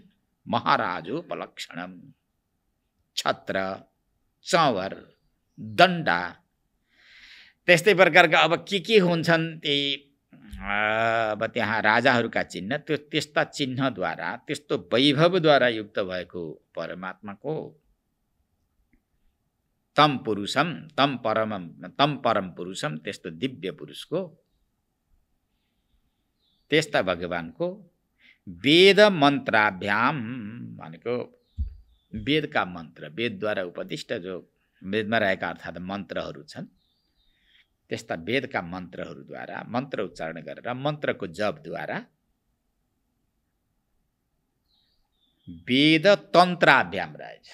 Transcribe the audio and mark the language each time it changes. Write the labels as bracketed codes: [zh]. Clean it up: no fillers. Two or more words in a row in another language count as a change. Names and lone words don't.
[ne] महाराजोपलक्षणम, छत्र, चौवर, दण्डा, त्यस्तै प्रकारका अब के हुन्छन् ती अब त्यहाँ राजाहरूका चिन्ह, त्यो त्यस्ता चिन्हद्वारा, त्यस्तो वैभवद्वारा युक्त भएको परमात्माको [sa] तम पुरुषम, तम परम पुरुषम, [ne] त्यस्तो दिव्य पुरुषको, त्यस्ता भगवानको [sa] वेद मन्त्राभ्याम [ne] भनेको वेदका मन्त्र, वेदद्वारा उपदिष्ट जो वेदमा रहेका अर्थात् मन्त्रहरू छन्, त्यस्ता वेदका मन्त्रहरूद्वारा मन्त्र उच्चारण गरेर मन्त्रको जपद्वारा [sa] वेद तन्त्राभ्याम [ne] रहेछ।